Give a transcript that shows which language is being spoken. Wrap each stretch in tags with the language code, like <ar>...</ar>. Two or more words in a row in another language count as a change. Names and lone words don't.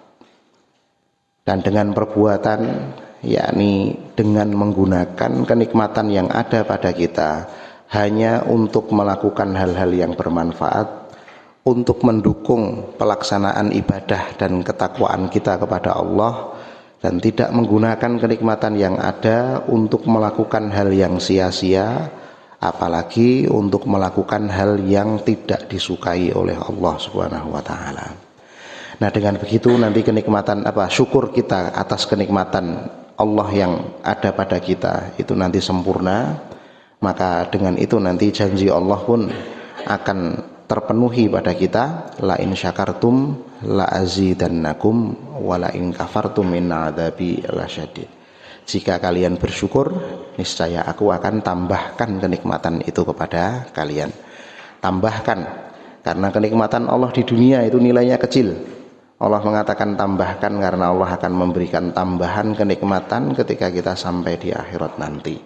<id>Dan dengan perbuatan, yakni dengan menggunakan kenikmatan yang ada pada kita hanya untuk melakukan hal-hal yang bermanfaat, untuk mendukung pelaksanaan ibadah dan ketakwaan kita kepada Allah, dan tidak menggunakan kenikmatan yang ada untuk melakukan hal yang sia-sia, apalagi untuk melakukan hal yang tidak disukai oleh Allah</id> <ar>سبحانه وتعالى.</ar> <id>Nah, dengan begitu nanti kenikmatan syukur kita atas kenikmatan Allah yang ada pada kita itu nanti sempurna. Maka dengan itu nanti janji Allah pun akan terpenuhi pada kita,</id> <ar>لئن شكرتم لأزيدنكم ولئن كفرتم إن عذابي لشديد.</ar> <id>Jika kalian bersyukur, niscaya aku akan tambahkan kenikmatan itu kepada kalian. Tambahkan, karena kenikmatan Allah di dunia itu nilainya kecil. Allah mengatakan tambahkan karena Allah akan memberikan tambahan kenikmatan ketika kita sampai di akhirat nanti.</id>